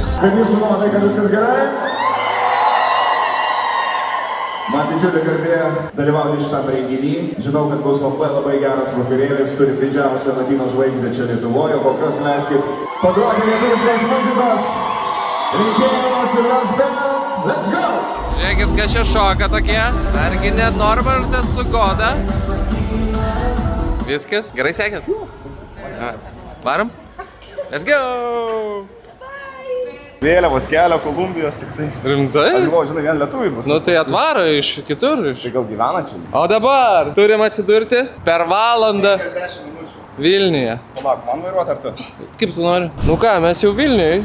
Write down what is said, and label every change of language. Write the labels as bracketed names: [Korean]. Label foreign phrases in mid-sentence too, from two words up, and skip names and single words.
[Lithuanian] Kaip jūsų nuotaika, viskas gerai? Man didžiulė garbė dalyvauti šitam renginį. Žinau, kad bus labai geras vakarėlis, turi didžiausią latino žvaigždę čia Lietuvoje. Kol kas leiskit pagroti lietuviškos muzikos. Rinkėjimas ir [English] let's go! [Lithuanian] Žiūrėkit, kas čia šoka tokie. Argi net Norbertas su Goda. Viskas. Gerai sekės? Varom? [English] Let's go! [Lithuanian] Vėliavos kelio Kolumbijos tik tai. Rimtai? Aš galvoju, žinai, vien lietuviai bus. Nu tai atvaro iš kitur. Tai gal gyvena čia? O dabar turim atsidurti per valandą 50 minučių. Vilniuje. Palauk, man vairuoti ar tu? Kaip tu nori? Nu ką, mes jau Vilniui.